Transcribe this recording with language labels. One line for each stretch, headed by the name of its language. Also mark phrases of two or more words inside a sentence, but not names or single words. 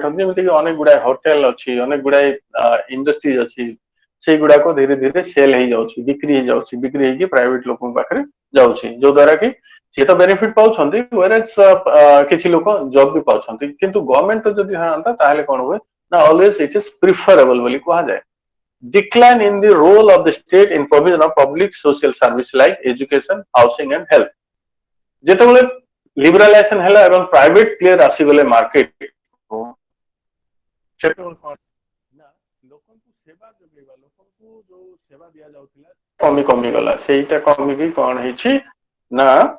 Odia: ହମ ଯେମିତି କି ଅନେକ ଗୁଡା ହୋଟେଲ ଅଛି ଅନେକ ଗୁଡା ଇଣ୍ଡଷ୍ଟ୍ରିଜ ଅଛି ସେ ଗୁଡା କୁ ଧୀରେ ଧୀରେ ସେଲ ହେ ଯାଉଛି ବିକ୍ରି ହେ କି ପ୍ରାଇଭେଟ ଲୋକ ପାଖରେ ଯାଉଛି ଯୋ ଦ୍ୱାରା କି ସେ ତ ବେନିଫିଟ ପାଉଛନ୍ତି ଭେରେଜ କିଛି ଲୋକ ଜବ ଭି ପାଉଛନ୍ତି କିନ୍ତୁ ଗଭର୍ନମେଣ୍ଟ ଯଦି ହାନ୍ତା ତାହେଲେ କଣ ହୁଏ ନା
English: always it is preferable
Odia: ବୋଲି କୁହା ଯାଏ
English: decline in the role of the state in provision of public social service like education housing and health
Odia: ଯେତେବେଳେ ଲିବରଲାଇଜେସନ ହେଲା ଏବଂ
English: private player
Odia: ଆସି ଗଲେ ମାର୍କେଟ କୁ ସେଟେବଲ ନା ଲୋକଙ୍କ କୁ ସେବା ଦେବା ଲୋକଙ୍କ କୁ ଯୋ ସେବା ଦିଆ ଯାଉଥିଲା କମି ଗଲା ସେଟା କମି ଭି କଣ ହେଉଛି ନା